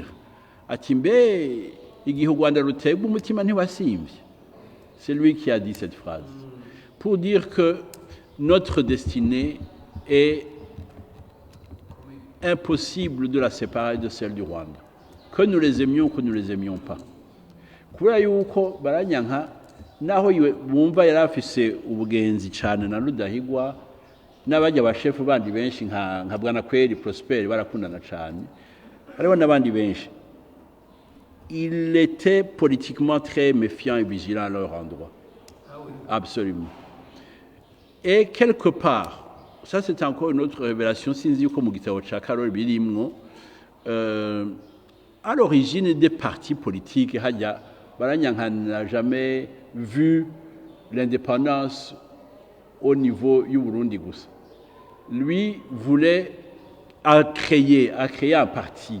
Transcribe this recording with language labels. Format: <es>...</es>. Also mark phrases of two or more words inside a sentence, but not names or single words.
<rn>Ati mbe igihe u Rwanda rutegwa umutima ntiwasimvye.</rn> <fr>C'est lui qui a dit cette phrase. Pour dire que notre destinée est impossible de la séparer de celle du Rwanda. Que nous les aimions ou que nous les aimions pas.</fr> <rn>Kubera yuko Baranyanka naho bumva yari afise ubugenzi cyane na Rudahigwa n'abajya abashefu bandi benshi nka Bwanakweli Prosper barakundana cyane, hariho n'abandi benshi.</rn> <fr>Il était politiquement très méfiant et vigilant à leur endroit. Absolument. Et quelque part, ça c'est encore une autre révélation,</fr> <rn>sinzi yuko mu gitabo ca Karoli birimwo,</rn> <fr>à l'origine des partis politiques, Baranyanka n'a jamais vu l'indépendance au niveau du Burundi. Lui voulait créer un parti.</fr>